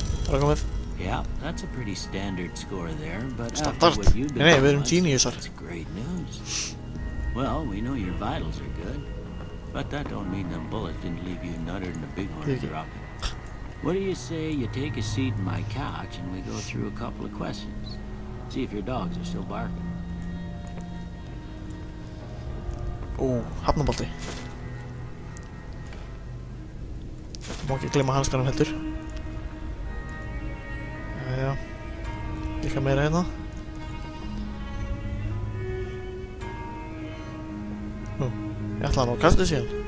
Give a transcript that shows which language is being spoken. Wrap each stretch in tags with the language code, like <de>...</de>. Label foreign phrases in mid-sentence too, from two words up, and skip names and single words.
<is>komið.</is> <en>Yeah, that's a pretty standard score there, but after Standard? what you've been</en> <is>Nei,</is> <en>through,</en> <is>við erum geniusar.</is> <en>that's great news. Well, we know your vitals are good, but that don't mean them bullets didn't leave you nuttered in a bighorn Thank you. drop. What do you say you take a seat in my couch and we go through a couple of questions? See if your dogs are still barking.</en> <is>Ó, hafnabolti. Má ekki gleyma hanskanum heldur. Jæja. Líka meira hérna. Nú, ég ætla að ná kastið síðan.</is>